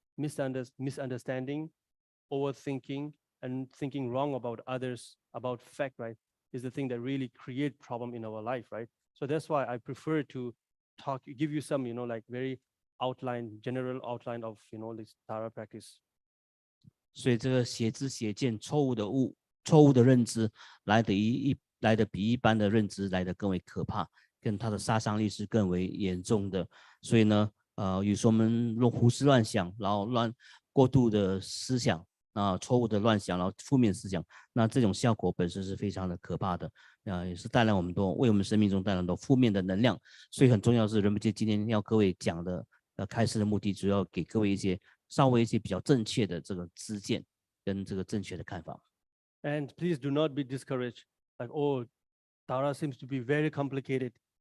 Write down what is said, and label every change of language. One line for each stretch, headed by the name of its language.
English: Misunderstanding, overthinking, and thinking wrong about others, about fact, right, is the thing that really create problem in our life, right? So that's why I prefer to give you some, like very general outline of, this Dharma practice.
Chinese: 所以这个邪知邪见、错误的认知来的比一般的认知来的更为可怕，跟它的杀伤力是更为严重的。所以呢，有时候我们胡思乱想，然后过度的思想错误的乱想，然后负面思想，那这种效果本身是非常的可怕的，也是带来为我们生命中带来很多负面的能量。所以很重要是仁波切今天要各位讲的开示的目的，主要给各位稍微一些比较正确的这个知见跟这个正确的看法。
English: And please do not be discouraged. Like, oh, Dharma seems to be very complicated.